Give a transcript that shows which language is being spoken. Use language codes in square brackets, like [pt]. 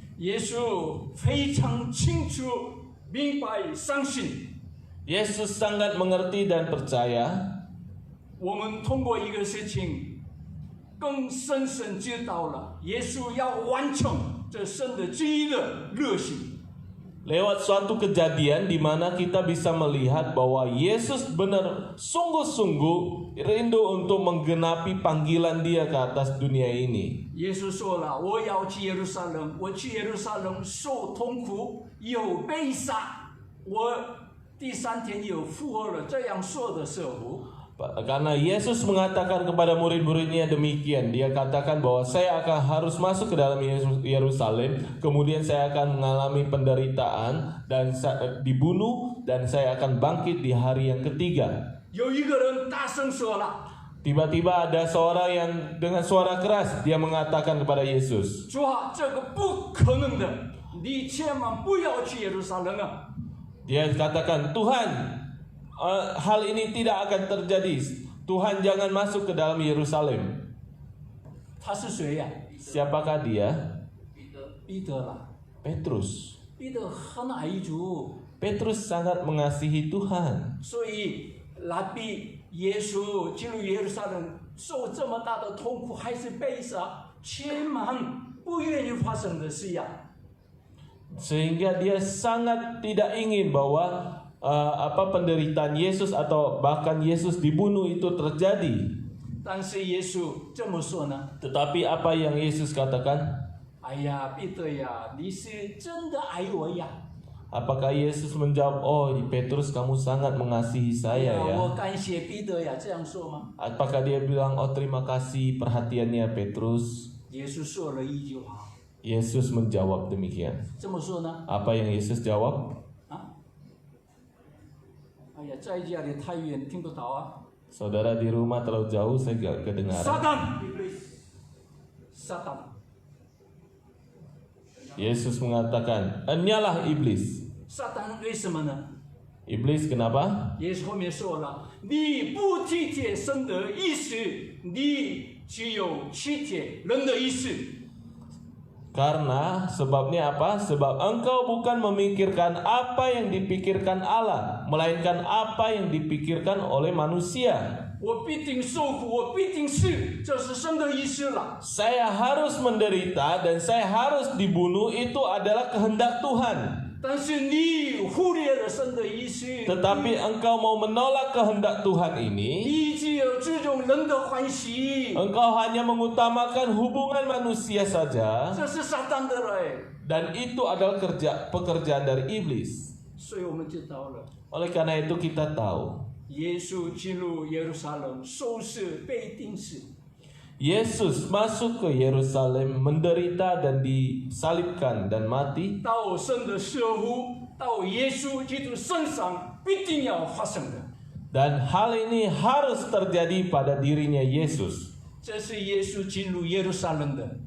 [zh] 耶稣非常清楚、明白、相信。 [id] Yesus sangat mengerti dan percaya. [zh] 我们通过一个事情，更深深知道了耶稣要完成这神的旨意的热心。 [id] Lewat suatu kejadian di mana kita bisa melihat bahwa Yesus benar sungguh-sungguh rindu untuk menggenapi panggilan Dia ke atas dunia ini. [zh] 耶稣说了：“我要去耶路撒冷，我去耶路撒冷受痛苦，有被杀，我第三天又复活了。”这样说的时候， [id] Karena Yesus mengatakan kepada murid-muridnya demikian, Dia katakan bahwa saya akan harus masuk ke dalam Yerusalem, kemudian saya akan mengalami penderitaan dan dibunuh, dan saya akan bangkit di hari yang ketiga. [zh] 有一个人大声说了 [id] Tiba-tiba ada seorang yang dengan suara keras dia mengatakan kepada Yesus, [zh] 主啊，这个不可能的，你千万不要去耶路撒冷啊！ [id] dia katakan, Tuhan, hal ini tidak akan terjadi. Tuhan jangan masuk ke dalam Yerusalem. [zh] 他是谁呀、 [id] Siapakah dia? [zh] 彼得了。 [id] Petrus. [zh] 彼得很爱主， [id] Petrus sangat mengasihi Tuhan. [zh] 所以来比耶稣进入耶路撒冷受这么大的痛苦，还是被杀，千万不愿意发生的事呀。 [id] Sehingga dia sangat tidak ingin bahwa penderitaan Yesus atau bahkan Yesus dibunuh itu terjadi. [zh] 但是耶稣这么说呢？ [id] Tetapi apa yang Yesus katakan? [zh] 哎呀，彼得呀，你是真的爱我呀！ [id] Apakah Yesus menjawab, oh Petrus kamu sangat mengasihi saya [zh] 我感谢彼得呀，这样说吗？ [id] Apakah dia bilang, oh terima kasih perhatiannya Petrus? [zh] 耶稣说了一句话， [id] Yesus menjawab demikian. [zh] 这么说呢？ [id] Apa yang Yesus jawab? 啊？ [zh] 哎呀，在家里太远听不到啊！ [id] Saudara di rumah terlalu jauh saya gak kedengaran. [zh] 旦，撒旦。 [id] Yesus mengatakan, enyalah iblis. [zh] 撒旦为什么呢？ [id] Iblis kenapa? [zh] 耶稣后面说了：“你不体贴神的意思，你只有体贴人的意思。” [id] Karena sebabnya apa? Sebab engkau bukan memikirkan apa yang dipikirkan Allah, melainkan apa yang dipikirkan oleh manusia. [zh] 我必定受苦，我必定死，这是神的意思了。 [id] Saya harus menderita dan saya harus dibunuh, itu adalah kehendak Tuhan. [zh] 但是你忽略了神的意思， [id] Tetapi engkau mau menolak kehendak Tuhan ini, [zh] 你只有注重人的欢喜， [id] engkau hanya mengutamakan hubungan manusia saja, [zh] 这是撒旦的嘞。 [id] dan itu adalah pekerjaan dari iblis. [zh] 所以我们知道了， [id] Oleh karena itu kita tahu, [zh] 耶稣进入耶路撒冷，受死被钉死。 [id] Yesus masuk ke Yerusalem, menderita dan disalibkan dan mati, [zh] 到神的舍乎，到耶稣基督身上必定要发生的。 [id] dan hal ini harus terjadi pada dirinya Yesus. [zh] 这是耶稣进入耶路撒冷的。